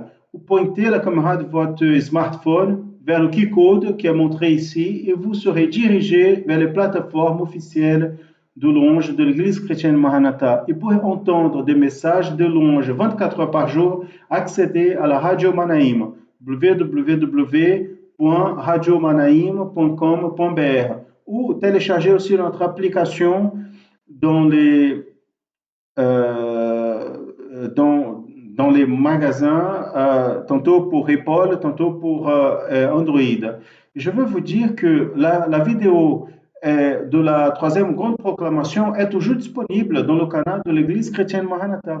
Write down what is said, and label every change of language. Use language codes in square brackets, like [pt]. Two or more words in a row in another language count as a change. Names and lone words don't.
[fr] Vous pointez la caméra de votre smartphone vers le QR qui est montré ici et vous serez dirigé vers les plateformes officielles de louange de l'Église chrétienne Maranatha. Et pour entendre des messages de louange 24 heures par jour, accédez à la Radio Manaïm, www.radiomanaim.com.br ou téléchargez aussi notre application dans les magasins, tantôt pour Apple, tantôt pour Android. Je veux vous dire que la vidéo de la troisième grande proclamation est toujours disponible dans le canal de l'Église chrétienne Maranatha.